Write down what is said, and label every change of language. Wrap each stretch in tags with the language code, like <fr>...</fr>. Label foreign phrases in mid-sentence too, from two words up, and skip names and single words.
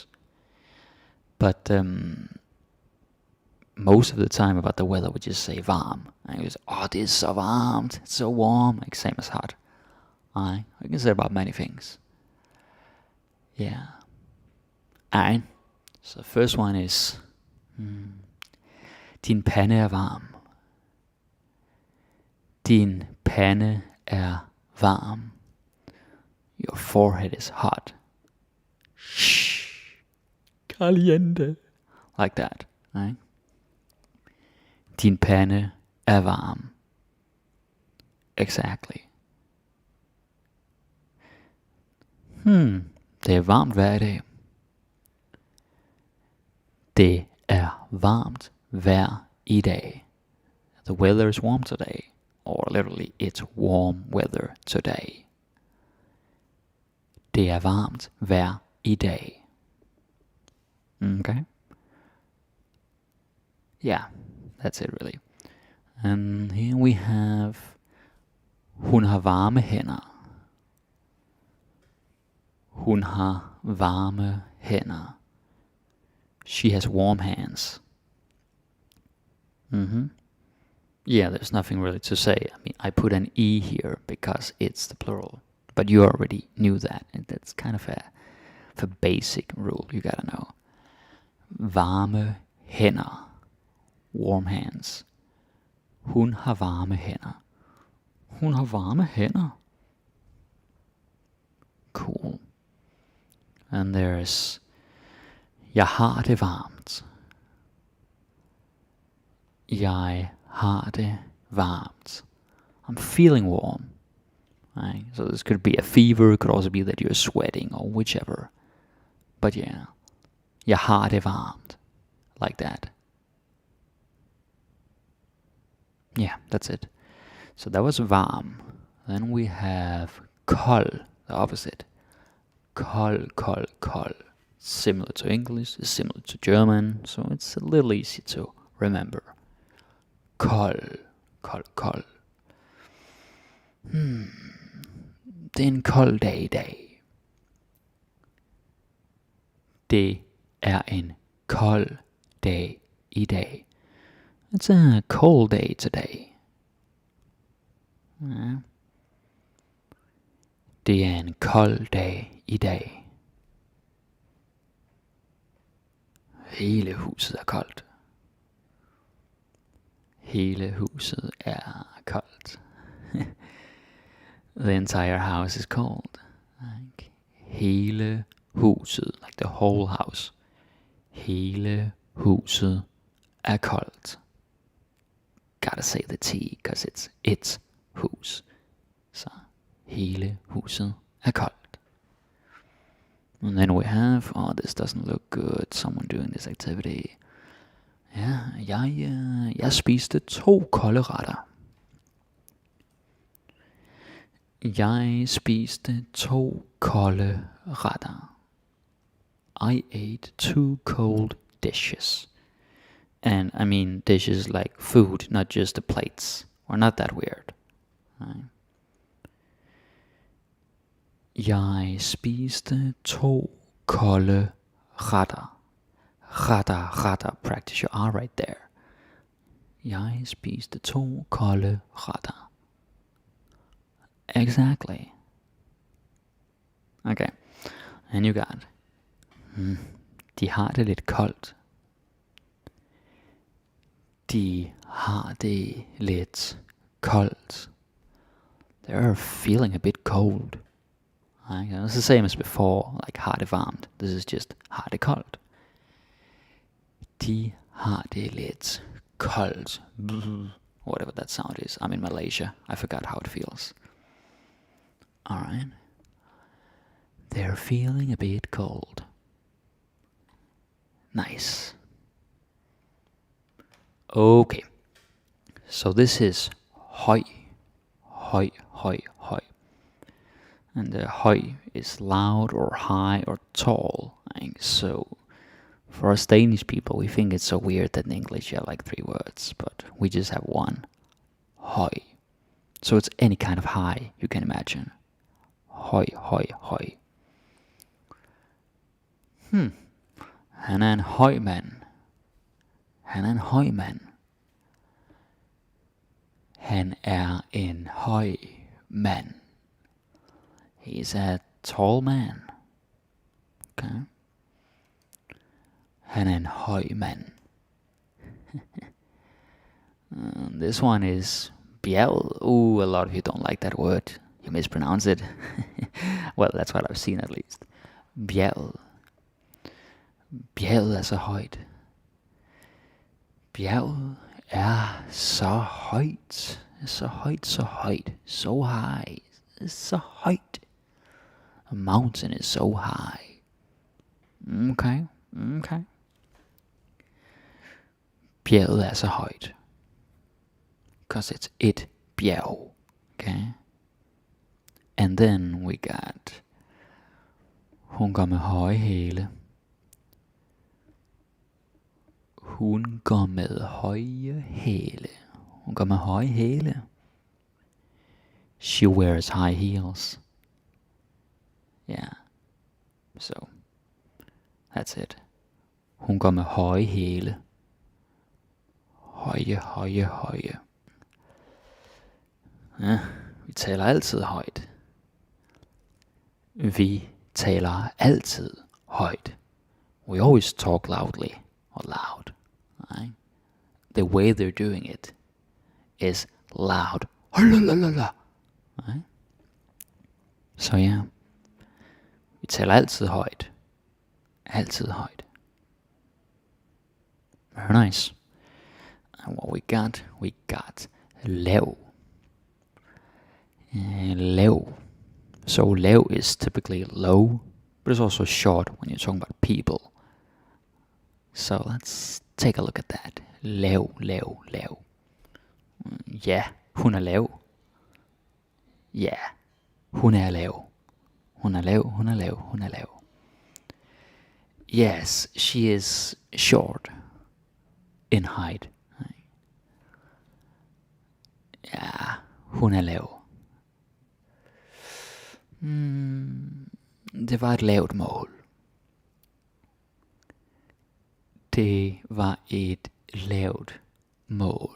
<en>But most of the time about the weather we just say varm. And you say, oh, it is so warm, it's so warm, like same as hot. We can say about many things. Yeah. Alright. So the first one is</en> <da>din pande er varm. Din pande er varm.</da> <en>Your forehead is hot. Shh. Caliente. Like that, right?</en> <da>Din pande er varm. Exactly. Det er varmt hver dag. Det er varmt hver i dag.</da> <en>The weather is warm today. Or literally, it's warm weather today.</en> <da>Det er varmt hver i dag.</da> <en>Okay? Yeah, that's it really. And here we have</en> <da>hun har varme hænder. Hun har varme hænder.</da> <en>She has warm hands. Yeah, there's nothing really to say. I mean, I put an E here because it's the plural. But you already knew that. And that's kind of a basic rule you gotta know.</en> <da>Varme hænder.</da> <en>Warm hands.</en> <da>Hun har varme hænder. Hun har varme hænder.</da> <en>Cool. And there's</en> <da>jeg har det varmt. Jeg har det varmt.</da> <en>I'm feeling warm. Right? So this could be a fever, it could also be that you're sweating or whichever. But yeah,</en> <da>jeg har det varmt.</da> <en>Like that. Yeah, that's it. So that was varm. Then we have kold, the opposite. Kold, kold, kold. Similar to English, similar to German, so it's a little easy to remember.</en> <da>Kold, kold, kold. Det er en kold dag i dag. Det er en kold dag i dag.</da> <en>It's a cold day today.</en> <da>Ja. Det er en kold dag i dag. Hele huset er koldt. Hele huset er koldt.</da> <en>The entire house is cold. Like,</en> <da>hele huset,</da> <en>like the whole house.</en> <da>Hele huset er koldt.</da> <en>Gotta say the T, because it's hus.</en> <da>Så hele huset er koldt.</da> <en>And then we have, oh, this doesn't look good, someone doing this activity.</en> <da>Ja, jeg spiste 2 kolde retter. Jeg spiste 2 kolde retter.</da> <en>I ate 2 cold dishes. And I mean dishes like food, not just the plates. We're not that weird. Right?</en> <da>Jeg spiste 2 kolde retter.</da> <en>Retter, practice your R right there.</en> <da>Jeg spiste 2 kolde retter.</da> <en>Exactly. Okay, and you got,</en> <da>de har det lidt koldt. De har det lidt koldt.</da> <en>They're feeling a bit cold. Okay, it's the same as before, like</en> <da>har det varmt.</da> <en>This is just</en> <da>har det koldt. De har det lidt koldt.</da> <en>Whatever that sound is. I'm in Malaysia. I forgot how it feels. Alright. They're feeling a bit cold. Nice. Okay. So this is høj. Høj, høj, høj. And the høj is loud or high or tall. So for us Danish people, we think it's so weird that in English you have like 3 words, but we just have one. Høj. So it's any kind of high you can imagine.</en> <da>Høj, høj, høj. Han er en høj mand. Han er en høj mand. Han er en høj mand.</da> <en>He's a tall man.</en> <da>Okay. Han er en høj mand.</da> <en>This one is bjerget. Ooh, a lot of you don't like that word. You mispronounce it. Well, that's what I've seen at least.</en> <da>Bjerget. Bjerget er så højt. Bjerget er så højt. Så højt, så højt.</da> <en>So high.</en> <da>Så højt.</da> <en>A mountain is so high. Okay.</en> <da>Bjerget er så højt.</da> <en>Because it's</en> <da>et bjerg.</da> <en>Okay. And then we got,</en> <da>hun går med høje hæle. Hun går med høje hæle. Hun går med høje hæle.</da> <en>She wears high heels. Yeah. So, that's it.</en> <da>Hun går med høje hæle. Høje, høje, høje. Ja, vi taler altid højt. Vi taler altid højt.</da> <en>We always talk loudly or loud. Right? The way they're doing it is loud. Right? So yeah.</en> <da>Vi taler altid højt. Altid højt.</da> <en>Very nice. And what we got lav. Lav. So lav is typically low, but it's also short when you're talking about people. So let's take a look at that.</en> <da>Lav, lav, lav. Ja, hun er lav. Ja, hun er lav. Hun er lav, hun er lav, hun er lav.</da> <en>Yes, she is short in height.</en> <da>Ja, hun er lav. Det var et lavt mål. Det var et lavt mål.</da>